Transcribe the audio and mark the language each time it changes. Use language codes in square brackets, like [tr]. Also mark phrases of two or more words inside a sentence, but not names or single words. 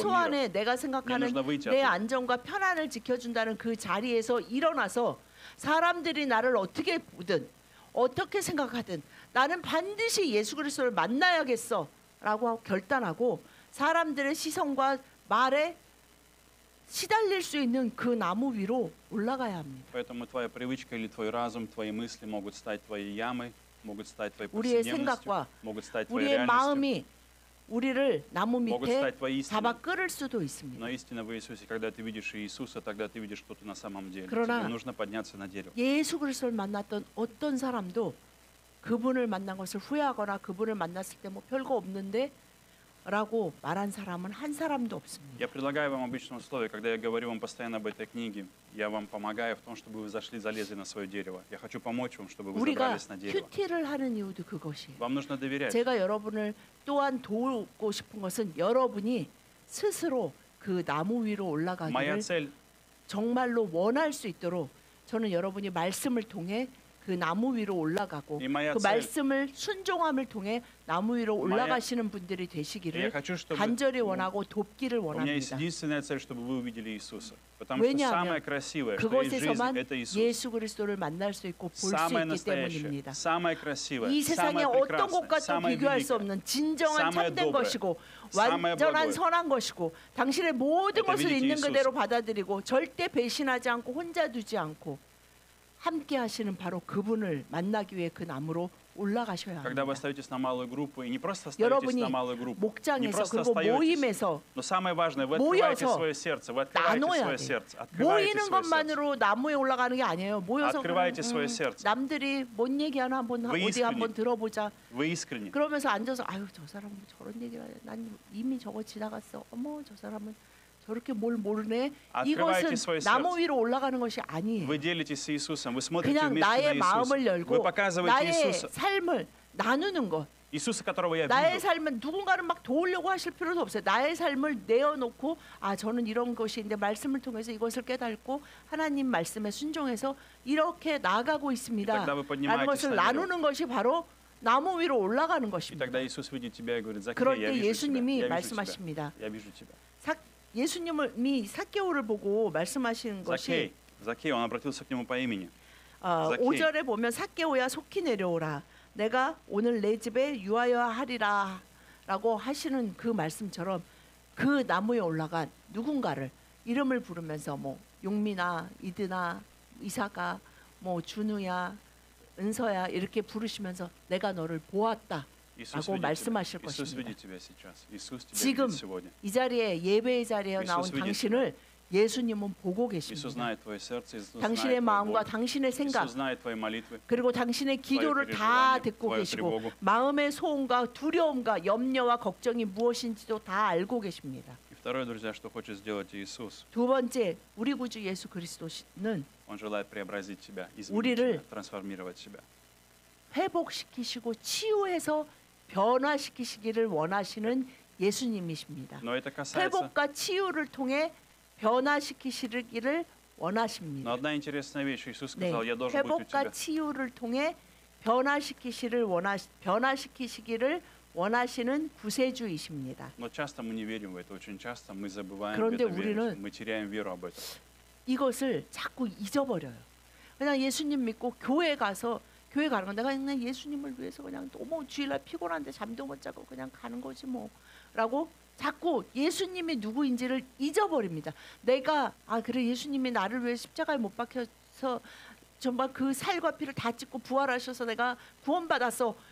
[ko] 최소한의 내가 생각하는 [ru] нужно выйти [ko] 내 [ru] оттуда. [ko] 안정과 편안을 지켜준다는 그 자리에서 일어나서 사람들이 나를 어떻게 보든 어떻게 생각하든 나는 반드시 예수 그리스도를 만나야겠어라고 결단하고 사람들의 시선과 말에 시달릴 수 있는 그 나무 위로 올라가야 합니다. [ru] Поэтому твоя привычка или твой разум, твои мысли могут стать твоей ямой, могут стать твоей [ko] 우리의 [ru] повседневностью, [ko] 생각과 [ru] могут стать твоей [ko] 우리의 [ru] реальностью, [ko] 마음이 우리를 나무 [ru] могут [ko] 밑에 [ru] стать твоей [ko] 잡아 [ru] истиной. [ko] 끌을 수도 있습니다. [ru] Но истина в Иисусе, когда ты видишь Иисуса, тогда ты видишь, что ты на самом деле. [ko] 그러나 [ru] Тебе нужно подняться на дерево. [ko] 예수 그리스도를 만났던 어떤 사람도 그분을 만난 것을 후회하거나 그분을 만났을 때 뭐 별거 없는데 라고 말한 사람은 한 사람도 없습니다. [ru] Я предлагаю вам обычное условие, когда я говорю вам постоянно об этой книге, я вам помогаю в том, чтобы вы залезли на свое дерево. Я хочу помочь вам, чтобы вы [ko] 우리가 [ru] забрались на дерево. [ko] 큐티를 하는 이유도 그것이에요. [ru] Вам нужно доверять. [ko] 제가 여러분을 또한 도우고 싶은 것은 여러분이 스스로 그 나무 위로 [ru] Моя [ko] 올라가기를 [ru] цель [ko] 정말로 원할 수 있도록 저는 여러분이 말씀을 통해 그 나무 위로 올라가고 [ru] 이 моя [ko] 그 [ru] цель. [ko] 말씀을 순종함을 통해 나무 위로 올라가시는 분들이 [ru] Я [ko] 되시기를 [ru] хочу, чтобы [ko] 간절히 원하고 돕기를 [ru] у меня есть [ko] 원합니다. [ru] единственная цель, чтобы вы увидели Иисуса. Потому что [ko] 왜냐하면 [ru] самое красивое, что есть в жизни, [ko] 그곳에서만 [ru] это Иисус. [ko] 예수 그리스도를 만날 수 있고 볼 수 [ru] Самое [ko] 있기 [ru] настоящее, [ko] 때문입니다. [ru] самое красивое, [ko] 이 세상의 [ru] самое [ko] 어떤 [ru] прекрасное, [ko] 것과 또 [ru] самое [ko] 비교할 수 [ru] великое. [ko] 없는 진정한 [ru] самое [ko] 참된 [ru] доброе, [ko] 것이고 [ru] самое [ko] 완전한 [ru] благое. [ko] 선한 것이고 당신의 모든 [ru] Это [ko] 것을 [ru] видите [ko] 있는 [ru] Иисуса. [ko] 그대로 받아들이고 절대 배신하지 않고 혼자 두지 않고 함께 하시는 바로 그분을 만나기 위해 그 나무로 올라가셔야 [ru] Когда вы [ko] 합니다. [ru] остаетесь на малую группу, и не просто остаетесь [ko] 여러분이 [ru] на малую группу, не [ko] 목장에서 [ru] просто [ko] 그리고 [ru] остаетесь, [ko] 모임에서 [ru] но самое важное, вы открываете [ko] 모여서 [ru] свое сердце, вы открываете [ko] 나눠야 [ru] свое [ko] 돼요. [ru] сердце, открываете [ko] 모이는 [ru] свое сердце. [ko] 것만으로 나무에 올라가는 게 아니에요. 모여서 [ru] открывайте [ko] 그냥, [ru] свое сердце. [ko] 남들이 뭔 얘기하나 한번 [ru] Вы [ko] 어디 한번 [ru] искренне. [ko] 들어보자. [ru] Вы искренне. [ko] 그러면서 앉아서 아유 저 사람은 저런 얘기를 하네. 난 이미 저거 지나갔어. 어머 저 사람은 저렇게 뭘 모르네. [ru] Открывайте [ko] 이것은 [ru] свое [ko] 나무 [ru] сердце. [ko] 위로 올라가는 것이 아니에요. [ru] Вы делитесь с Иисусом, вы смотрите [ko] 그냥 [ru] вместе [ko] 나의 [ru] на [ko] 마음을 [ru] Иисуса. [ko] 열고 [ru] Вы показываете [ko] 나의 [ru] Иисуса, [ko] 삶을 나누는 것. [ru] Иисуса, которого я [ko] 나의 [ru] вижу. [ko] 삶은 누군가를 막 도우려고 하실 필요도 없어요. 나의 삶을 내어놓고 저는 이런 것인데 말씀을 통해서 이것을 깨닫고 하나님 말씀에 순종해서 이렇게 나아가고 있습니다. [ru] тогда вы [ko] 라는 [ru] поднимаетесь [ko] 것을 [ru] на дерево. [ko] 나누는 것이 바로 나무 위로 올라가는 [ru] И [ko] 것입니다. [ru] тогда Иисус видит тебя и говорит: Закей, [ko] 그럴 [ru] я [ko] 때 [ru] вижу тебя, [ko] 예수님이 [ru] я вижу тебя, [ko] 말씀하십니다. [ru] я вижу тебя. [ko] 예수님이 삭개오를 보고 말씀하시는 것이 [ru] Закей, он обратился к нему по имени. [ko] 삭개이. 5절에 보면 삭개오야 속히 내려오라. 내가 오늘 내 집에 유하여 하리라 라고 하시는 그 말씀처럼 그 나무에 올라간 누군가를 이름을 부르면서 뭐 용미나 이드나 이사가 뭐 준우야, 은서야 이렇게 부르시면서 내가 너를 보았다. [ru] Иисус [ko] 라고 [ru] видит [ko] 말씀하실 [ru] тебя. Иисус [ko] 것입니다. [ru] видит тебя сейчас. Иисус тебя [ko] 지금 [ru] видит сегодня. [ko] 이 자리에 예배의 자리에 나온 예수 믿으시고. 당신을 예수님은 보고 [ru] Иисус [ko] 계십니다. [ru] знает твое сердце, Иисус знает [ko] 당신의 [ru] твою [ko] 마음과 [ru] боль. [ko] 당신의 생각 [ru] Иисус знает твои молитвы. [ko] 그리고 당신의 기도를 다 [ru] переживание, [ko] 듣고 [ru] твою [ko] 계시고 [ru] тревогу. [ko] 마음의 소원과 두려움과 염려와 걱정이 무엇인지도 다 알고 계십니다. [ru] И второе, друзья, что хочет сделать Иисус, [ko] 두 번째, 우리 구주 예수 그리스도는 [ru] Он желает преобразить тебя, изменить [ko] 우리를 [ru] тебя, трансформировать тебя. [ko] 회복시키시고 치유해서 변화시키시기를 원하시는 예수님이십니다. [ru] Но это касается... [ko] 회복과 치유를 통해 변화시키시기를 [ru] Но [ko] 원하십니다. [ru] одна интересная вещь. Иисус [ko] 네, [ru] сказал, я должен быть у [ko] 회복과 [ru] тебя. [ko] 치유를 통해 변화시키시기를 원하시는 구세주이십니다. [ru] Но часто мы не верим в это, очень часто мы забываем в [ko] 그런데 [ru] это верить. [ko] 우리는 [ru] Мы теряем веру об этом. [ko] 이것을 자꾸 잊어버려요. 그냥 예수님 믿고 교회 가서 교회 가는 건 내가 그냥 예수님을 위해서 그냥 너무 주일날 피곤한데 잠도 못 자고 그냥 가는 거지 뭐라고 자꾸 예수님이 누구인지를 잊어버립니다. 내가 그래 예수님이 나를 위해 십자가에 못 박혀서 정말 그 살과 피를 다 찢고 부활하셔서 내가 구원받았어.